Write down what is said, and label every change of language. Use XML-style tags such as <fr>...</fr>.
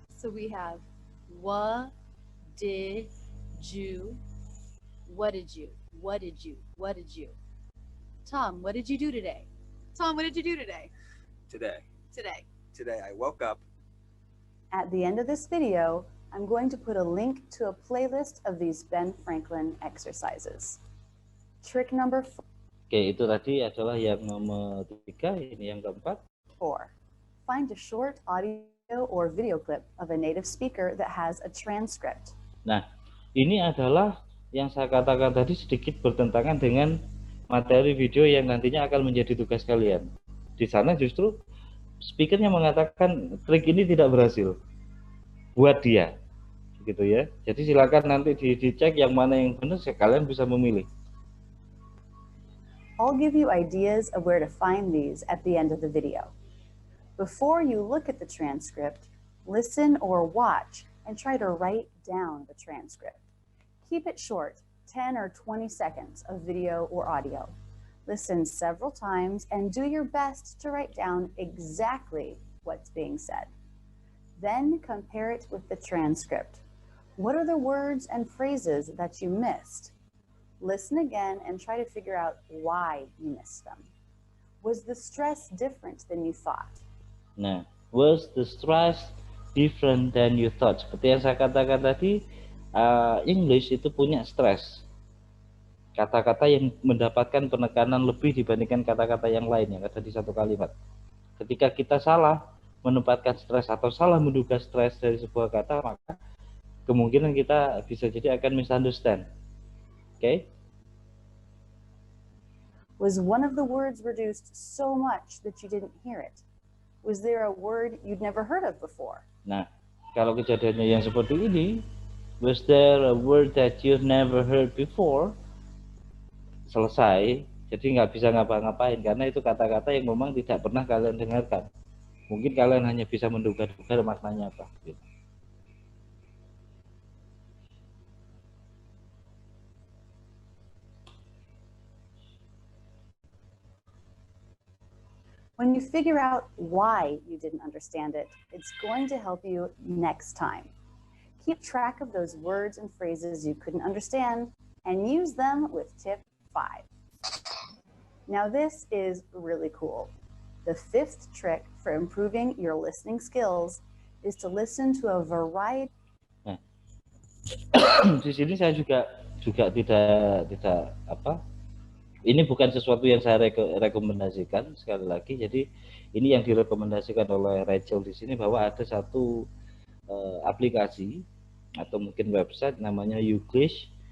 <en>So we have what did you? What did you? What did you? What did you? Tom, what did you do today? Tom, what did you do today? Today I woke up. At the end of this video, I'm going to put a link to a playlist of these Ben Franklin exercises. Trick number 4.</en> <id>Oke, itu tadi adalah yang nomor 3, ini yang keempat.</id> <en>4. Find a short audio or video clip of a native speaker that has a transcript.</en> <id>Nah, ini adalah yang saya katakan tadi sedikit bertentangan dengan materi video yang nantinya akan menjadi tugas kalian. Di sana justru speakernya mengatakan trik ini tidak berhasil buat dia, gitu ya. Jadi silakan nanti dicek yang mana yang benar, kalian bisa memilih.</id> <en>I'll give you ideas of where to find these at the end of the video. Before you look at the transcript, listen or watch and try to write down the transcript. Keep it short, 10 or 20 seconds of video or audio. Listen several times and do your best to write down exactly what's being said. Then compare it with the transcript. What are the words and phrases that you missed? Listen again and try to figure out why you missed them. Was the stress different than you thought?</en> <id>Nah,</id> <en>was the stress different than you thought?</en> <id>Seperti yang saya katakan tadi, English itu punya stress. kata-kata yang mendapatkan penekanan lebih dibandingkan kata-kata yang lain yang ada di satu kalimat. Ketika kita salah menempatkan stres atau salah menduga stres dari sebuah kata, maka kemungkinan kita bisa jadi akan misunderstand.</id> <en>Okay? Was one of the words reduced so much that you didn't hear it? Was there a word you'd never heard of before?</en> <id>Nah, kalau kejadiannya yang seperti ini,</id> <en>was there a word that you've never heard before?</en> <id>Selesai, jadi nggak bisa ngapa-ngapain karena itu kata-kata yang memang tidak pernah kalian dengarkan. Mungkin kalian hanya bisa menduga-duga maknanya apa. Gitu.</id> <en>When you figure out why you didn't understand it, it's going to help you next time. Keep track of those words and phrases you couldn't understand and use them with tip 5. Now this is really cool. The 5th trick for improving your listening skills is to listen to a variety.</en> <id>Nah, di sini saya juga tidak apa? Ini bukan sesuatu yang saya rekomendasikan sekali lagi. Jadi ini yang direkomendasikan oleh Rachel di sini bahwa ada satu aplikasi atau mungkin website namanya Youglish.</id>